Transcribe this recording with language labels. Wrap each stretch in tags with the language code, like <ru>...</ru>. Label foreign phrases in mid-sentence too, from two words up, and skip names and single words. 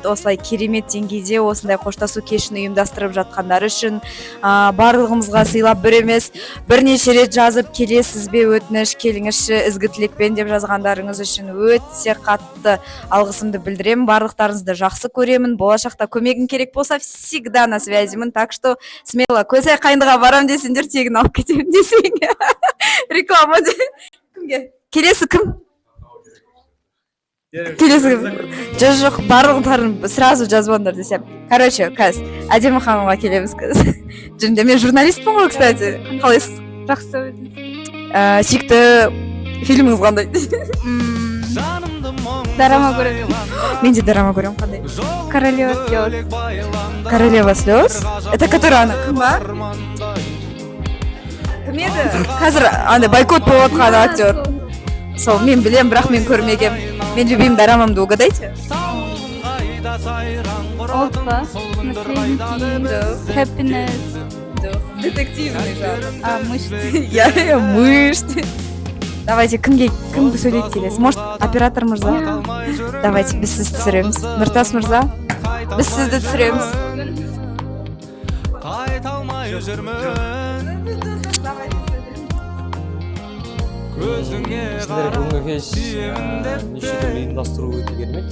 <kk>Осылай керемет деңгейде осындай қоштасу кешін ұйымдастырып жатқандар үшін барлығымызға сыйлап бір емес, бірнеше рет жазып келесіз бе өтініш, келіңізші ізгі тілекпен деп жазғандарыңыз үшін өте қатты алғысымды білдіремін. Барлықтарыңызды жақсы көремін. Болашақта көмегім керек болса,</kk> <ru>всегда на связімін. Так что смело</ru> <kk>Көсай қайындыға барам десеңдер, тегін алып кетемін десең. Реклама де. Кімге? Келесі кім? Келесі кім? Жоқ, барлықтарын сразу жазбаңдар десем. Короче, қазір әдемі ханымға келеміз қазір. Жөнде мен журналистпін ғой, кстати. Қалайсыз? Жақсы. Сүйікті фильміңіз қандай? Драма көремін. Мен де драма көремін. Қандай?</kk> <ru>Королева слез. Королева слез? Это которая она?</ru> <kk>Кім ба? Кім еді? Қазір андай бойкот болып отқан актер. Сол, мен білем, бірақ мен көрмегем. Мен любимый дорамамды угадайте. Олд па? Наследники, Happiness.</kk> <ru>Детективный жанр. Мышь. Я мышь. Давайте,</ru> <kk>кім сөйлейді келесі?</kk> <ru>Может, оператор Мырза?</ru> <kk>Давайте, біз сізді түсіреміз. Нұртас Мырза, біз сізді түсіреміз. Бүгінгі кеш неше түрлі ұйымдастыру өте керемет.</kk>